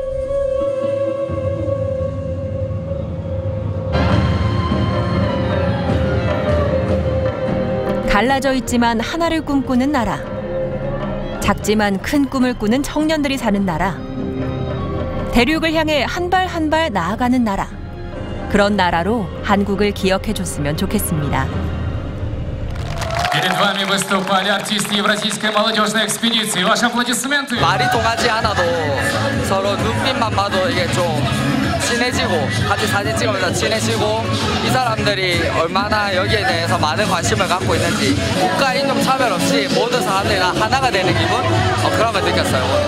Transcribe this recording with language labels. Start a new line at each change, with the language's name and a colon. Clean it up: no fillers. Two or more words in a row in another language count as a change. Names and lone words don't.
Korean: 갈라져 있지만 하나를 꿈꾸는 나라. 작지만 큰 꿈을 꾸는 청년들이 사는 나라. 대륙을 향해 한 발 한 발 나아가는 나라. 그런 나라로 한국을 기억해줬으면 좋겠습니다.
Russian: Перед вами выступали артисты Евразийской молодежной экспедиции. Ваши аплодисменты.
Korean: 말이 통하지 않아도 서로 눈빛만 봐도 이게 좀 친해지고 같이 사진 찍으면서 친해지고 이 사람들이 얼마나 여기에 대해서 많은 관심을 갖고 있는지 국가 인종 차별 없이 모든 사람들이 다 하나가 되는 기분? 그런 걸 느꼈어요.